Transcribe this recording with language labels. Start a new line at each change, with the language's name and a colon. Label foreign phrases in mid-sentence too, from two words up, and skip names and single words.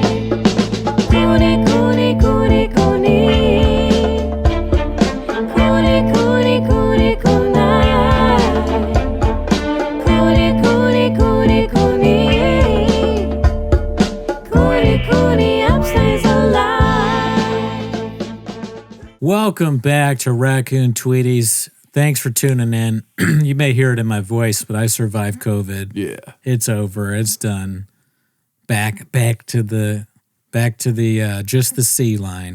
English: Cooney, Cooney, Cooney, Cooney. Cooney, Cooney, Cooney, Cooney. Cooney, Cooney, Cooney, Cooney. Cooney, Cooney, upstays alive. Welcome back to Raccoon Tweeties. Thanks for tuning in. You may hear it in my voice, but I survived COVID. Yeah. It's over. It's done. Back to the just the C line.